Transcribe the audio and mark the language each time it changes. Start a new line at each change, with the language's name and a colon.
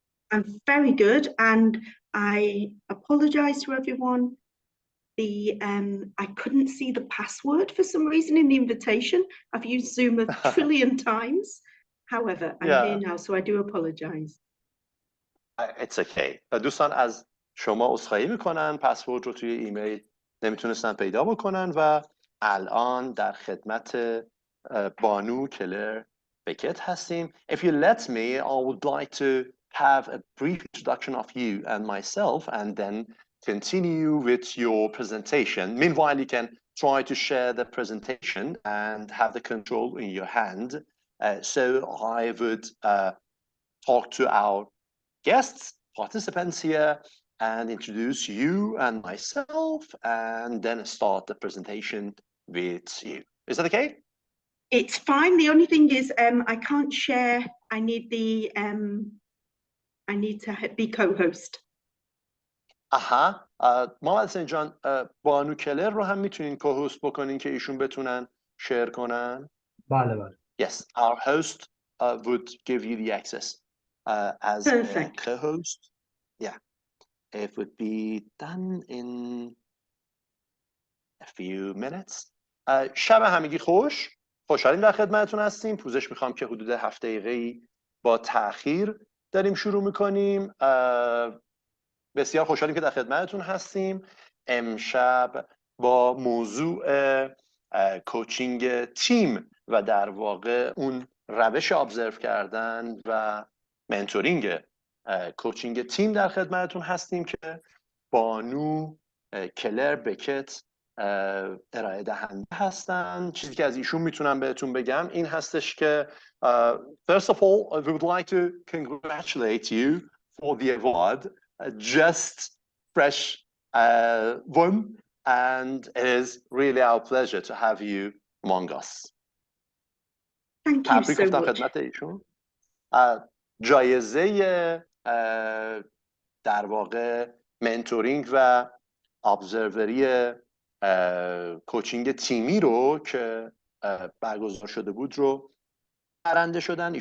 English: I'm very good, and I apologize to everyone. I couldn't see the password for some reason in the invitation. I've used Zoom a trillion times. However, I'm here now, so I do apologize. It's okay.
Persian: دوستان از شما عذرخواهی میکنن، پسورد رو توی ایمیل نمیتونستن پیدا بکنن و الان در خدمت بانو کلر بکت هستیم.
English: If you let me, I would like to have a brief introduction of you and myself and then continue with your presentation. Meanwhile, you can try to share the presentation and have the control in your hand. So I would talk to our guests, participants here, and introduce you and myself, and then start the presentation with you. Is that okay? It's fine. The only thing is, I can't share. I need to be co-host.
Persian: آها. محمد حسین جان، بانو کلر رو هم میتونین co-host بکنین که ایشون بتونن شیر کنن؟ بله بله.
English: Yes, our host would give you the access as a co-host. Yeah, it would be done in a few minutes.
Persian: شب همگی خوش. خوشحالیم در خدمتتون هستیم. پوزش میخوام که حدود 7 دقیقه‌ای با تأخیر داریم شروع میکنیم. بسیار خوشحالیم که در خدمتتون هستیم. امشب با موضوع کوچینگ تیم و در واقع اون روش ابزرو کردن و منتورینگ کوچینگ تیم در خدمتتون هستیم که بانو کلر بکت ارائه دهنده هستن. چیزی که از ایشون میتونم بهتون بگم این هستش که
English: first of all we would like to congratulate you for the award. Just fresh won, and it is really our pleasure to have you among us. Thank you so much.
Persian: خدمت ایشون. جایزه در واقع منتورینگ و ابزروری کوچینگ تیمی رو که برگزار شده بود رو برنده شدن.